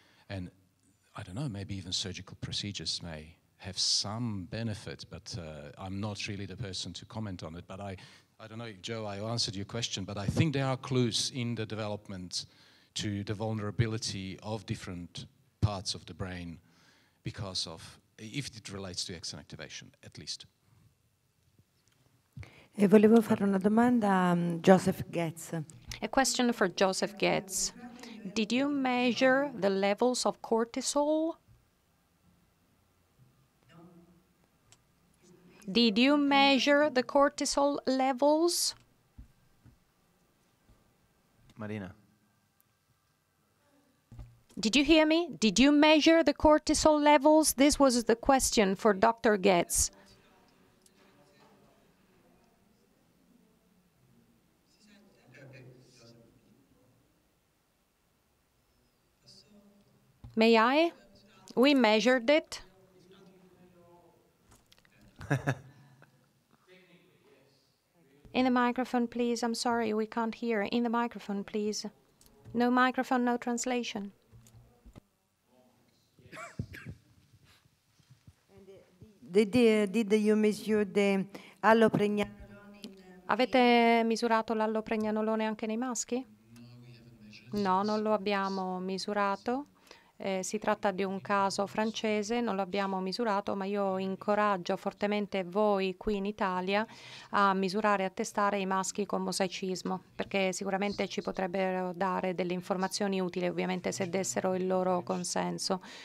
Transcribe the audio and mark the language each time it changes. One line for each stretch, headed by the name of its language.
English: And I don't know, maybe even surgical procedures may have some benefit, but I'm not really the person to comment on it. But I don't know if, Joe, I answered your question, but I think there are clues in the development to the vulnerability of different parts of the brain because of, if it relates to X activation, at least.
Italian: E volevo fare una domanda a Joseph Getz.
English: A question for Joseph Getz. Did you measure the levels of cortisol? Did you measure the cortisol levels? Marina. Did you hear me? Did you measure the cortisol levels? This was the question for Dr. Getz. May I? We measured it. In the microphone, please. I'm sorry, we can't hear. In the microphone, please. No microphone, no translation. Did you measure the allopregnanolone?
Italian: Avete misurato l'allopregnanolone anche nei maschi? No, non lo abbiamo misurato. Si tratta di un caso francese, non lo abbiamo misurato, ma io incoraggio fortemente voi qui in Italia a misurare e a testare i maschi con mosaicismo, perché sicuramente ci potrebbero dare delle informazioni utili, ovviamente se dessero il loro consenso.